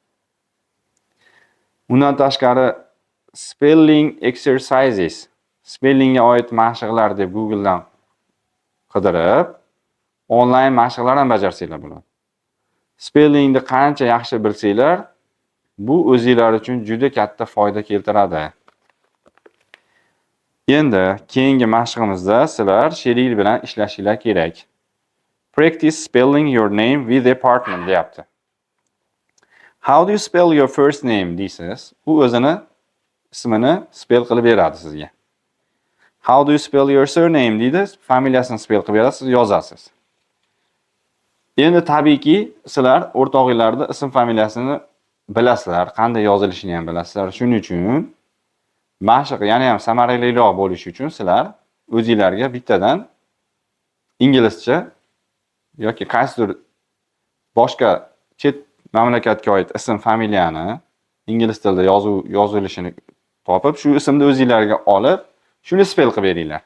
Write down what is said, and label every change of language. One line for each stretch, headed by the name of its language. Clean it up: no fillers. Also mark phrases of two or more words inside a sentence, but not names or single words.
Uzbek: Undan tashqari
English: spelling exercises,
Uzbek: spellingga oid mashqlar deb Google dan qidirib, onlayn mashqlar ham bajarsanglar bo'ladi. Spellingni qancha yaxshi bilsanglar, bu o'zingizlar uchun juda katta foyda keltiradi. Endi keyingi mashqimizda sizlar sherik bilan ishlashinglar kerak.
English: Practice spelling your name with a partner deyapti. How do you spell your first name deysiz.
Uzbek: U o'zini ismini spell qilib beradi sizga.
English: How do you spell your surname deydi.
Uzbek: Familiyasini spell qilib beradi, siz yozasiz. Endi tabiiyki sizlar o'rtog'ingizlarda ism familiyasini bilasizlar, qanday yozilishini ham bilasizlar. Shuning uchun mashq yana ham samaraliroq bo'lishi uchun sizlar o'zingizlarga bittadan inglizcha yoki qaysidir boshqa chet mamlakatga oid ism familiyani ingliz tilida yozilishini topib, shu ismni o'zingizlarga olib, shuni spell qilib beringlar.